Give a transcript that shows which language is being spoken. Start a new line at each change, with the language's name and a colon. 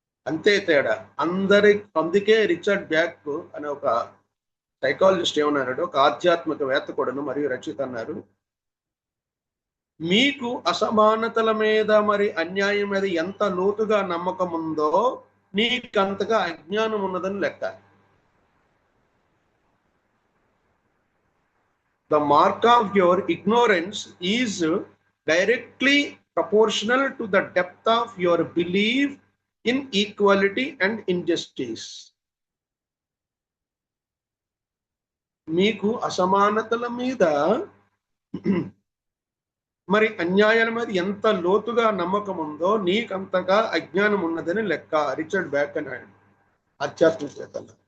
Telugu: అంతే తేడా. అందుకే రిచర్డ్ బ్యాక్ అనే ఒక సైకాలజిస్ట్ ఏమన్నాడు, ఒక ఆధ్యాత్మికవేత్త కూడాను మరియు రచయిత అన్నారు, మీకు అసమానతల మీద మరి అన్యాయం మీద ఎంత లోతుగా నమ్మకం ఉందో నీకంతగా అజ్ఞానం ఉన్నదని లెక్క.
English: The mark of your ignorance is directly proportional to the depth of your belief in equality and injustice.
Telugu: మీకు అసమానతల మీద మరి అన్యాయాల మీద ఎంత లోతుగా నమ్మకం ఉందో నీకంతగా అజ్ఞానం ఉన్నదని లెక్క. రిచర్డ్ బ్యాక్ అన్నాడు, ఆధ్యాత్మికవేత్త.